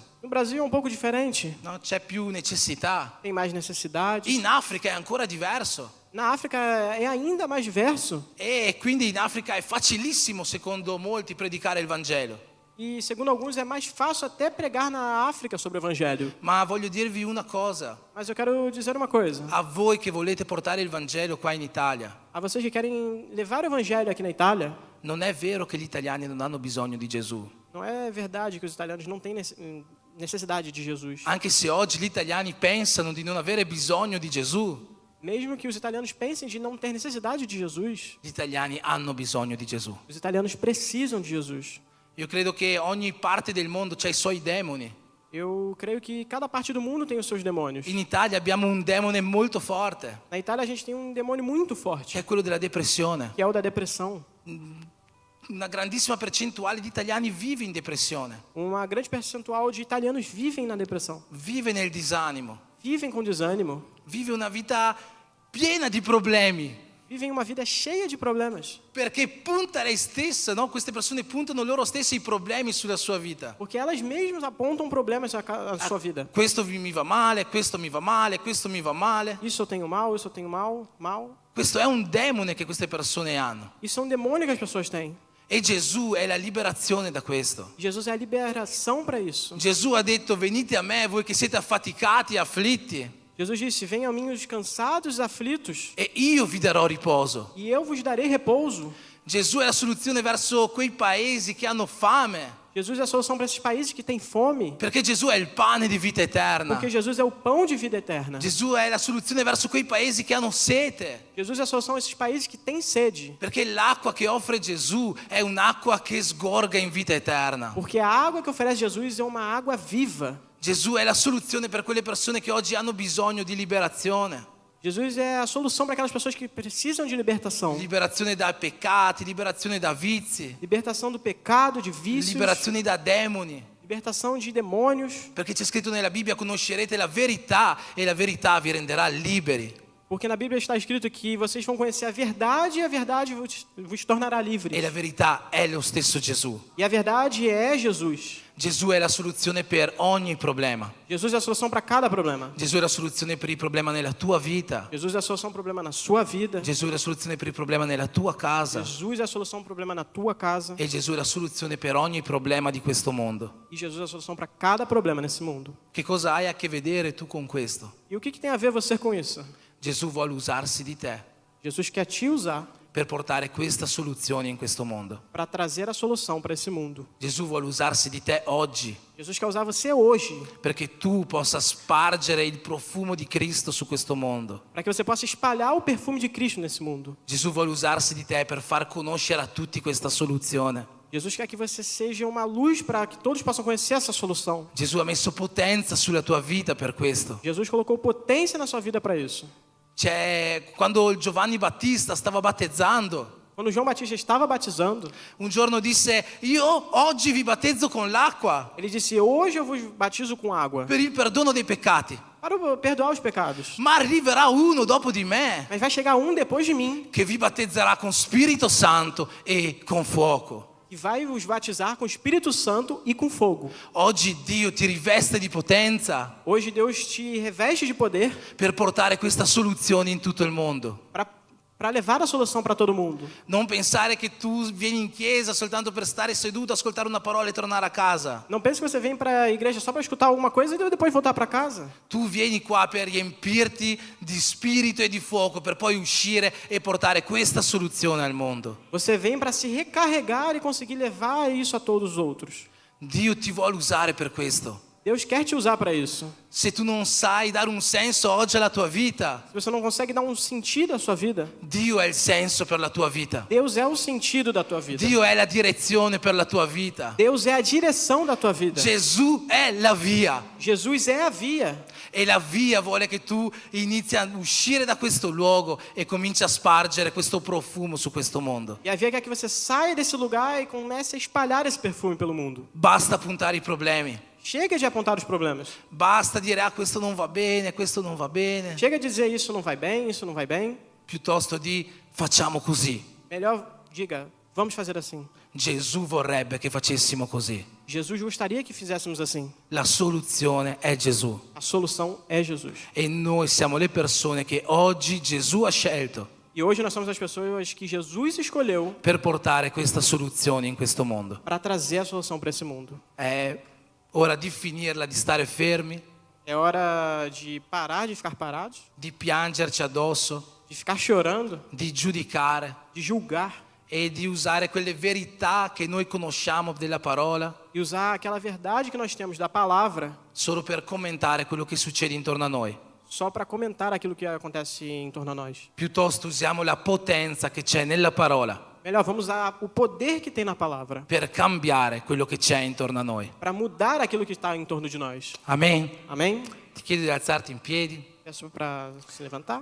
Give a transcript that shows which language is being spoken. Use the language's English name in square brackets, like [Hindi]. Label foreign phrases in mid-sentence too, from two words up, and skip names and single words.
[Portuguese] No Brasil é um pouco diferente, no? [Italian] C'è più necessità. [Portuguese] tem mais necessidade. [Italian] In Africa è ancora diverso [Portuguese] Na África é ainda mais diverso. [Italian] e quindi in Africa è facilissimo secondo molti predicare il Vangelo. [Portuguese] E segundo alguns é mais fácil até pregar na África sobre o Evangelho. [Italian] Ma voglio dirvi una cosa, [Portuguese] Mas eu quero dizer uma coisa. [Italian] a voi che volete portare il Vangelo qua in Italia, [Portuguese] A vocês que querem levar o Evangelho aqui na Itália, [Italian] non è vero che gli italiani non hanno bisogno di Gesù. [Portuguese] não é verdade que os italianos não têm necessidade de Jesus. [Italian] Anche se oggi gli italiani pensano di non avere bisogno di Gesù, [Portuguese] Mesmo que os italianos pensem de não ter necessidade de Jesus, [Italian] gli italiani hanno bisogno di Gesù. [Portuguese] os italianos precisam de Jesus. [Italian] Io credo che ogni parte del mondo c'ha i suoi demoni. [Portuguese] Eu creio que cada parte do mundo tem os seus demônios. [Italian] In Italia abbiamo un demone molto forte, [Portuguese] Na Itália a gente tem um demônio muito [Italian] che [Portuguese] forte, [Italian] è quello della depressione. [Portuguese] que é o da depressão. [Italian] Una grandissima percentuale di italiani vive in depressione, [Portuguese] Uma grande percentual de italianos vivem na depressão, [Italian] vive nel disanimo, [Portuguese] vivem com desânimo, [Italian] vive una vita piena di problemi, [Portuguese] vivem uma vida cheia de problemas, [Italian] perché punta lei stessa, no? Queste persone puntano loro stesse i problemi sulla sua vita. [Portuguese] porque elas mesmas apontam problemas à sua vida. [Italian] Questo mi va male, questo mi va male, questo mi va male. [Portuguese] Isso eu tenho mal, isso eu tenho mal. [Italian] Questo è un demone che queste persone hanno. [Portuguese] Isso é um demônio que as pessoas têm. [Italian] E Gesù è la liberazione da questo. [Portuguese] Jesus é a liberação para isso. [Italian] Gesù ha detto: venite a me voi che siete affaticati e afflitti [Portuguese] Jesus disse: venham a mim os cansados e aflitos, [Italian] e io vi darò riposo. [Portuguese] e eu vos darei repouso. [Italian] Gesù è la soluzione verso quei paesi che hanno fame, [Portuguese] Jesus é a solução para esses países que têm fome, [Italian] perché Gesù è il pane di vita eterna. [Portuguese] porque Jesus é o pão de vida eterna. [Italian] Gesù è la soluzione verso quei paesi che hanno sete, [Portuguese] Jesus é a solução a esses países que têm sede, [Italian] perché l'acqua che offre Gesù è un'acqua che sgorga in vita eterna. [Portuguese] porque a água que oferece Jesus é uma água viva. [Italian] Gesù è la soluzione per quelle persone che oggi hanno bisogno di liberazione. [Portuguese] Jesus é a solução para aquelas pessoas que precisam de libertação. [Italian] Liberazione dai peccati, liberazione da vizi, [Portuguese] Libertação do pecado, de vícios, [Italian] liberazione da demoni. [Portuguese] libertação de demônios, [Italian] Perché c'è scritto nella Bibbia: conoscerete la verità e la verità vi renderà liberi. [Portuguese] porque na Bíblia está escrito que vocês vão conhecer a verdade e a verdade vos tornará [Italian] E la [Portuguese] livres. [Italian] verità è lo stesso Gesù. [Portuguese] E a verdade é Jesus. [Italian] Gesù è la soluzione per ogni problema. [Portuguese] Jesus é a solução para cada problema. [Italian] Gesù è la soluzione per il problema nella tua vita. [Portuguese] Jesus é a solução para o problema na sua vida. [Italian] Gesù è la soluzione per il problema nella tua casa. [Portuguese] Jesus é a solução para o problema na tua casa. [Italian] E Gesù è la soluzione per ogni problema di questo mondo. [Portuguese] E Jesus é a solução para cada problema nesse mundo. [Italian] Che cosa hai a che vedere tu con questo? [Portuguese] E o que tem a ver você com isso? [Italian] Gesù vuole usarsi di te [Portuguese] Jesus quer te usar [Italian] per portare questa soluzione in questo mondo. [Portuguese] para trazer a solução para esse mundo. [Italian] Gesù vuole usarsi di te oggi [Portuguese] Jesus quer usar você hoje [Italian] perché tu possa spargere il profumo di Cristo su questo mondo. [Portuguese] para que você possa espalhar o perfume de Cristo nesse mundo. [Italian] Gesù vuole usarsi di te per far conoscere a tutti questa soluzione. [Portuguese] Jesus quer que você seja uma luz para que todos possam conhecer essa solução. [Italian] Gesù ha messo potenza sulla tua vita per questo. [Portuguese] Jesus colocou potência na sua vida para isso. [Italian] Quando Giovanni Battista stava battezzando, [Portuguese] Quando João Batista estava batizando, [Italian] un giorno disse: io oggi vi battezzo con l'acqua [Portuguese] ele disse: hoje eu vos batizo com água [Italian] per il perdono dei peccati, [Portuguese] para perdoar os pecados. [Italian] ma arriverà uno dopo di me [Portuguese] Mas vai chegar um depois de mim [Italian] che vi battezzerà con Spirito Santo e con fuoco. [Portuguese] que vai os batizar com o Espírito Santo e com fogo. [Italian] Oggi Dio ti riveste di potenza [Portuguese] Hoje Deus te reveste de poder [Italian] per portare questa soluzione in tutto il mondo. [Portuguese] para levar a solução para todo mundo. [Italian] Non pensare che tu vieni in chiesa soltanto per stare seduto, ascoltare una parola e tornare a casa. [Portuguese] Não pense que você vem para a igreja só para escutar alguma coisa e depois voltar para casa. [Italian] Tu vieni qua per riempirti di spirito e di fuoco per poi uscire e portare questa soluzione al mondo. [Portuguese] Você vem para se recarregar e conseguir levar isso a todos os outros. [Italian] Dio ti vuole usare per questo. [Portuguese] Deus quer te usar para isso. [Italian] Se tu non sai dare un senso oggi alla tua vita, [Portuguese] Se você não consegue dar um sentido à sua vida, [Italian] Dio è il senso per la tua vita. [Portuguese] Deus é o sentido da tua vida. [Italian] Dio è la direzione per la tua vita. [Portuguese] Deus é a direção da tua vida. [Italian] Gesù è la via. [Portuguese] Jesus é a via. [Italian] E la via vuole che tu inizi a uscire da questo luogo e cominci a spargere questo profumo su questo mondo. [Portuguese] E a via quer que você saia desse lugar e comece a espalhar esse perfume pelo mundo. [Italian] Basta puntare i problemi. [Portuguese] Chega de apontar os problemas. [Italian] Basta dire questo non va bene, questo non va bene. [Portuguese] Chega de dizer isso não vai bem, isso não vai bem. [Italian] Piuttosto di facciamo così. [Portuguese] Melhor diga, vamos fazer assim. [Italian] Gesù vorrebbe che facessimo così. [Portuguese] Jesus gostaria que fizéssemos assim. [Italian] La soluzione è Gesù. [Portuguese] A solução é Jesus. [Italian] E noi siamo le persone che oggi Gesù ha scelto [Portuguese] E hoje nós somos as pessoas que Jesus escolheu [Italian] per portare questa soluzione in questo mondo. [Portuguese] para trazer a solução para esse mundo. [Italian] È ora di finirla, di stare fermi, [Portuguese] É hora de parar de ficar parados, [Italian] di piangerci addosso, [Portuguese] de ficar chorando, [Italian] di giudicare [Portuguese] de julgar [Italian] e di usare quelle verità che noi conosciamo della parola [Portuguese] e usar aquela verdade que nós temos da palavra [Italian] solo per commentare quello che succede intorno a noi. [Portuguese] só para comentar aquilo que acontece em torno a nós. [Italian] Piuttosto usiamo la potenza che c'è nella parola [Portuguese] Melhor, vamos usar o poder que tem na palavra [Italian] per cambiare quello che c'è intorno a noi. [Portuguese] para mudar aquilo que está em torno de nós. [Italian] Amen. [Portuguese] Amém? [Italian] Ti chiedo di alzarti in piedi. [Portuguese] Peço para se levantar.